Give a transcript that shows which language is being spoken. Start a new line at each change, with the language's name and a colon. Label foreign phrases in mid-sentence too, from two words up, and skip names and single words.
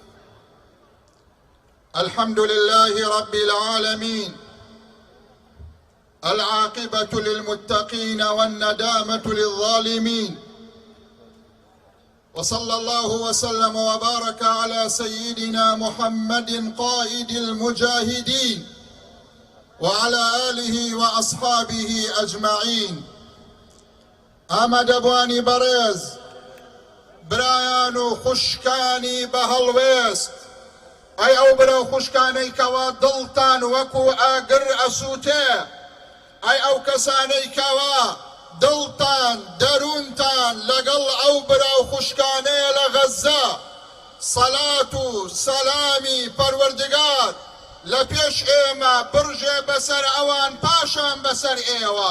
Arabic: الحمد لله رب العالمين، العاقبة للمتقين والندامة للظالمين، وصلى الله وسلم وبارك على سيدنا محمد قائد المجاهدين وعلى آله وأصحابه أجمعين.
Central Kurdish: ئەمە دەبوانی بەڕێز برایان و خوشکانی بە هەڵوێست، ئەی ئەو برە و خوشکانەی کەوا دڵتان وەکو ئاگر ئەسووتێ، ئەی ئەو کەسانەی کەوا دڵتان دەروونتان لەگەڵ ئەو برە و خوشکانەیە لە غەزە، سەلات و سەلامی پەروەردگار لە پێش ئێمە برژێ بەسەر ئەوان پاشان بەسەر ئێوە.